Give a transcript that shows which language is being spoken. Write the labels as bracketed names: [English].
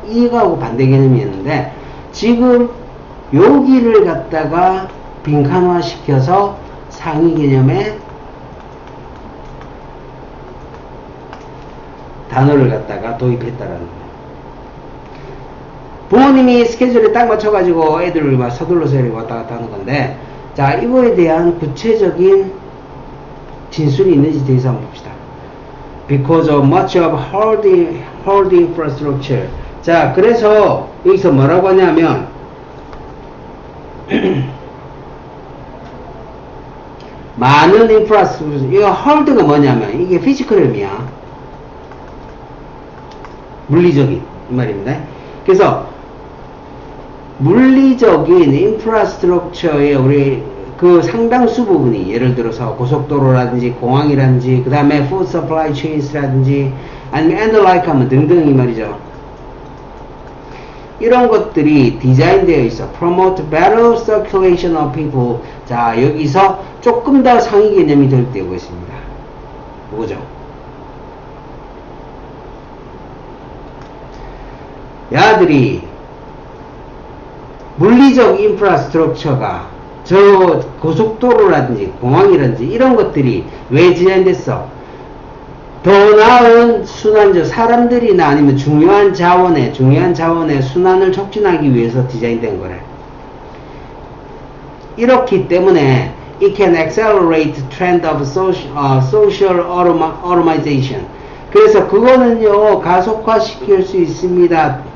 [Korean] 이거하고 반대 개념이었는데 지금 여기를 갖다가 빈칸화 시켜서 상위 개념에 단어를 갖다가 도입했다라는 거예요. 부모님이 스케줄에 딱 맞춰가지고 애들을 막 서둘러서 이렇게 왔다 갔다 하는 건데, 자, 이거에 대한 구체적인 진술이 있는지 대해서 한번 봅시다. [English] Because of much of hard infrastructure. [Korean] 자, 그래서 여기서 뭐라고 하냐면, 많은 infrastructure, 이거 hard가 뭐냐면, 이게 피지컬 의미야. 물리적인, 이 말입니다. 그래서, 물리적인 인프라스트럭처의 우리 그 상당수 부분이 예를 들어서 고속도로라든지 공항이라든지 그 다음에 [English] food supply chains [Korean] 라든지 아니면 [English] and like [Korean] 하면 등등 이 말이죠. 이런 것들이 디자인되어 있어. [English] promote better circulation of people. [Korean] 자, 여기서 조금 더 상위 개념이 도입되고 있습니다. 뭐죠? 야들이 물리적 인프라스트럭처가 저 고속도로라든지 공항이라든지 이런 것들이 왜 디자인됐어? 더 나은 순환적 사람들이나 아니면 중요한 자원의 순환을 촉진하기 위해서 디자인된 거래. 이렇기 때문에 [English] it can accelerate trend of social automation. [Korean] 그래서 그거는요 가속화시킬 수 있습니다.